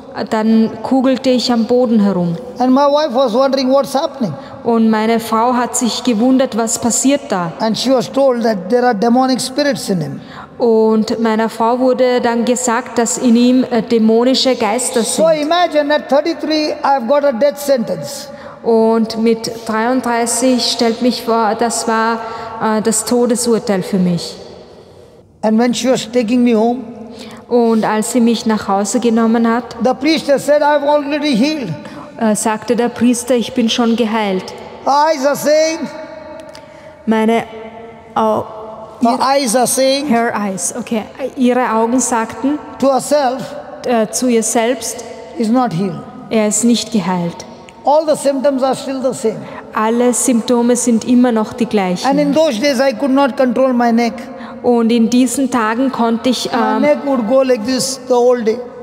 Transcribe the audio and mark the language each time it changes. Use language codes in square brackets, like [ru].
[de] dann kugelte ich am Boden herum. [en] And my wife was wondering what's happening. [de] Und meine Frau hat sich gewundert, was passiert da. [en] And she was told that there are demonic spirits in him. [de] Und meiner Frau wurde dann gesagt, dass in ihm dämonische Geister [en] So [de] sind. [en] imagine at 33, I've got a death sentence. [de] Und mit 33 stellt mich vor, das war das Todesurteil für mich. [en] And when she was taking me home, [de] Und als sie mich nach Hause genommen hat, [en] the priest said, I've already healed. [de] sagte der Priester, ich bin schon geheilt. [en] Eyes are saying, [de] Meine [en] Her eyes are saying Her eyes, okay. [de] Ihre Augen sagten [en] to herself, [de] zu ihr selbst, [en] is not healed. [de] er ist nicht geheilt. [en] All the symptoms are still the same. [de] Alle Symptome sind immer noch die [en] And [de] gleichen. [en] in those days, I could not control my neck. [de] Und in diesen Tagen konnte ich [en] My neck would go like this the whole day.